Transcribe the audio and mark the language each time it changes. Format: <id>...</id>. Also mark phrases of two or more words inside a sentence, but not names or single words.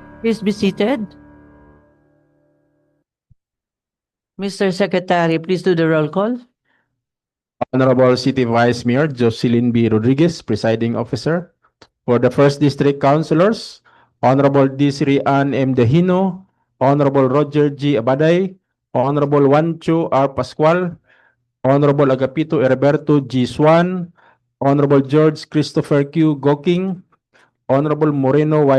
<en>Please be seated. Mr. Secretary, please do the roll call. Honorable City Vice Mayor Jocelyn B. Rodriguez, Presiding Officer. For the First District Councilors, Honorable Desiree Ann M. Dehino, Honorable Roger G. Abaday, Honorable Juancho R. Pascual, Honorable Agapito Herberto G. Swan, Honorable George Christopher Q. Goking, Honorable Moreno Y.</en>